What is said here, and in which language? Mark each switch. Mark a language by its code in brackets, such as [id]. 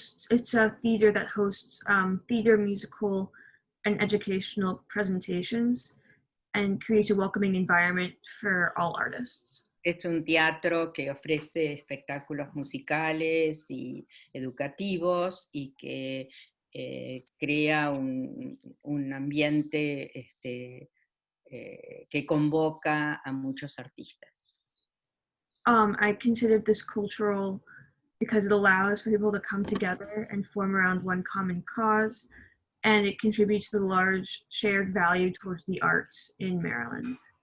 [en] It's a theater that hosts theater, musical, and educational presentations and creates a welcoming environment for all artists. [es] Es un teatro que ofrece espectáculos musicales y educativos y que crea un ambiente que convoca a muchos artistas. [en] I considered this cultural because it allows for people to come together and form around one common cause, and it contributes to the large shared value towards the arts in Maryland.